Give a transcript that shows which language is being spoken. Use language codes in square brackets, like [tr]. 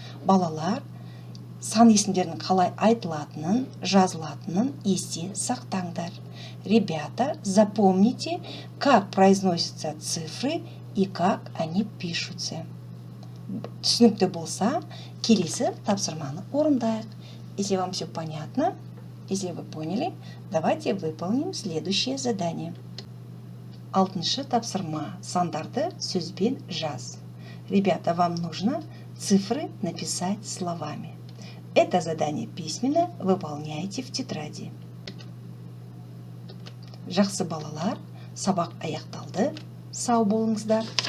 [kk] Балалар, сан есімдерінің қалай айтылатынын, жазылатынын есте сақтаңдар. [ru] Ребята, запомните, как произносятся цифры и как они пишутся. [kk] Түсінікті болса, келесі тапсырманы орындайық. [ru] Если вам все понятно, если вы поняли, давайте выполним следующее задание. [kk] 6-шы тапсырма. Сандарды сөзбен жаз. [ru] Ребята, вам нужно цифры написать словами. Это задание письменно выполняйте в тетради. [kk] Жақсы балалар, сабақ аяқталды. Сау болыңыздар.